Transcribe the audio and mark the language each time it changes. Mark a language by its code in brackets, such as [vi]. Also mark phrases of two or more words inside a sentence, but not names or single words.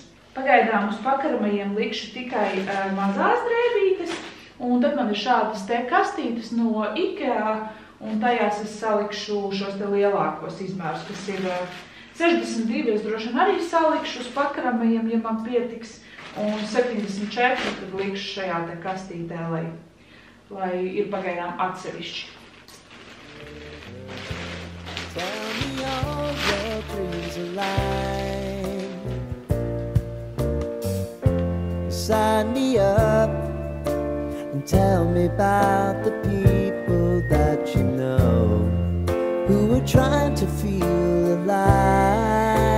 [lv] Pagaidām uz pakaramajiem likšu tikai mazās drēbītes, un tad man ir šādas te kastītes no IKEA, un tajās es salikšu šos te lielākos izmērus, kas ir 62, es droši vien arī salikšu uz pakaramajiem, ja man pietiks, un 74 tad likšu šajā te kastītē, lai ir pagaidām atsevišķi. [en] Tell me all your dreams align. Sign me up and tell me about the people that you know who are trying to feel alive.